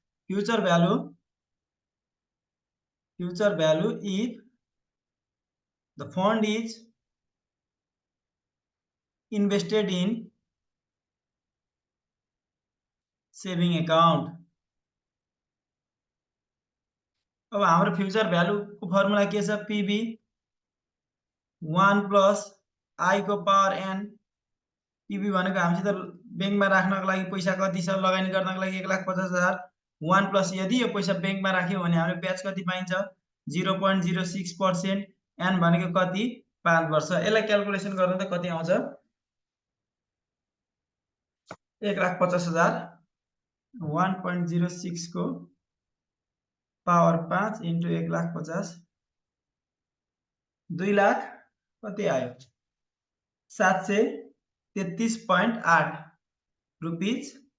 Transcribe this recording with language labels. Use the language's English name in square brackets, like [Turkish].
[English] Future value if the fund is invested in saving account. [Nepali] अब हाम्रो future भ्यालुको formula के छ, पीबी 1 प्लस आई को पावर एन। पीबी भनेको हामीसित बैंकमा राख्नको लागि पैसा कति छ, लगानी गर्नको लागि 1,50,000। 1 प्लस यदि यो पैसा बैंकमा राख्यो भने हाम्रो ब्याज कति पाइन्छ, 0.06%। एन भनेको कति, 5 वर्ष। यसलाई क्याल्कुलेसन गर्नु त कति आउँछ, 1,50,000 1.06 को पावर 5 इन्टु 1,50,000 2 लाख कति आयो, 733.8 रुपीज।